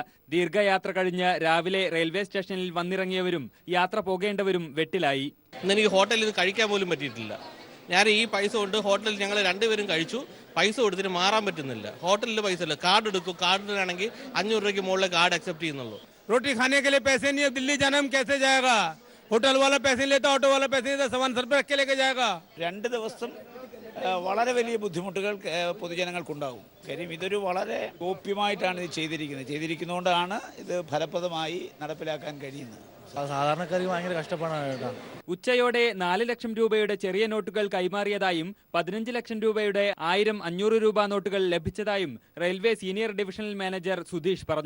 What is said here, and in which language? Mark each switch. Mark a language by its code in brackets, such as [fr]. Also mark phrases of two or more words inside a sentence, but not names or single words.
[ml] ദീർഘയാത്ര കഴിഞ്ഞ് രാവിലെ റെയിൽവേ സ്റ്റേഷനിൽ വന്നിറങ്ങിയവരും യാത്ര പോകേണ്ടവരും വെട്ടിലായി. എനിക്ക് ഹോട്ടലിൽ കഴിക്കാൻ പോലും പറ്റിയിട്ടില്ല. ഞാൻ ഈ പൈസ കൊണ്ട് ഹോട്ടലിൽ ഞങ്ങൾ രണ്ടുപേരും കഴിച്ചു. പൈസ കൊടുത്തിട്ട് മാറാൻ പറ്റുന്നില്ല. ഹോട്ടലിൽ പൈസ ഇല്ല. കാർഡ് എടുക്കും. കാർഡിനാണെങ്കിൽ 500 രൂപയ്ക്ക് മുകളിൽ [en] card accept [ml] ചെയ്യുന്നുള്ളൂ. [hi] रोटी खाने के लिए पैसे नहीं है, दिल्ली जाना हम कैसे जाएगा? होटल वाला पैसे लेता, ऑटो वाला पैसे लेता, सामान सर पे रख के लेके जाएगा. [ml] 2 ദിവസം വളരെ വലിയ ബുദ്ധിമുട്ടുകൾ പൊതുജനങ്ങൾക്കുണ്ടാകും. കാര്യം ഇതൊരു വളരെ ഗോപ്യമായിട്ടാണ് ഇത് ചെയ്തിരിക്കുന്നതുകൊണ്ടാണ് ഇത് ഫലപ്രദമായി നടപ്പിലാക്കാൻ കഴിയുന്നത്. സാധാരണക്കാർക്ക് ഭയങ്കര കഷ്ടപ്പാടാണ്. ഉച്ചയോടെ 4 ലക്ഷം രൂപയുടെ ചെറിയ നോട്ടുകൾ കൈമാറിയതായും 15 ലക്ഷം രൂപയുടെ 1000, 500 രൂപ നോട്ടുകൾ ലഭിച്ചതായും റെയിൽവേ [en] senior divisional manager [ml] സുധീഷ് പറഞ്ഞു.